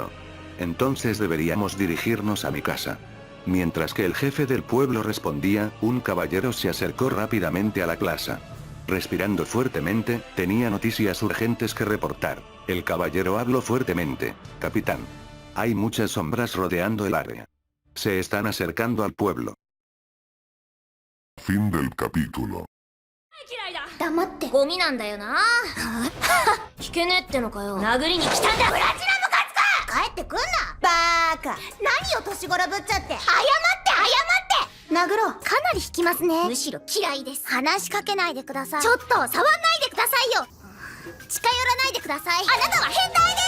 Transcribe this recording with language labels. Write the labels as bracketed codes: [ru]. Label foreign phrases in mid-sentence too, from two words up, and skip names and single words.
[es] Entonces deberíamos dirigirnos a mi casa. Mientras que el jefe del pueblo respondía, un caballero se acercó rápidamente a la plaza. Respirando fuertemente, tenía noticias urgentes que reportar. El caballero habló fuertemente. Capitán. Hay muchas sombras rodeando el área. Se están acercando al pueblo. Fin del capítulo. [ja] 黙ってゴミなんだよな聞けねえってのかよ殴りに来たんだプラチナムカツか帰ってくんなバーカ何を年頃ぶっちゃって謝って殴ろうかなり引きますねむしろ嫌いです話しかけないでくださいちょっと触んないでくださいよ近寄らないでくださいあなたは変態です